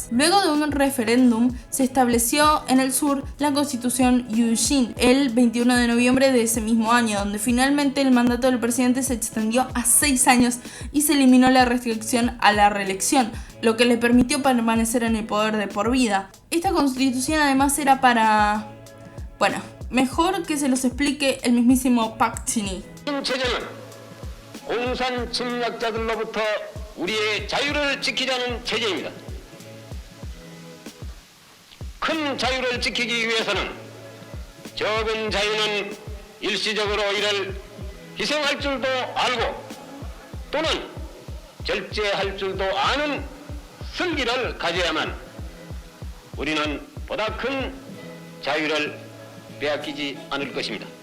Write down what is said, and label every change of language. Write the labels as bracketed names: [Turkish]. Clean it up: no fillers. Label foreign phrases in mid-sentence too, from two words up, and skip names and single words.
[Spanish] Luego de un referéndum, se estableció en el sur la Constitución Yushin el 21 de noviembre de ese mismo año, donde finalmente el mandato del presidente se extendió a 6 años y se eliminó la restricción a la reelección, lo que le permitió permanecer en el poder de por vida. Esta constitución además era para... bueno, mejor que se los explique el mismísimo Park Geun-hye. [Korean] 공산 침략자들로부터 우리의 자유를 지키자는 체제입니다. 큰 자유를 지키기 위해서는 적은 자유는 일시적으로 이를 희생할 줄도 알고 또는 절제할 줄도 아는 슬기를 가져야만 우리는 보다 큰 자유를 빼앗기지 않을 것입니다.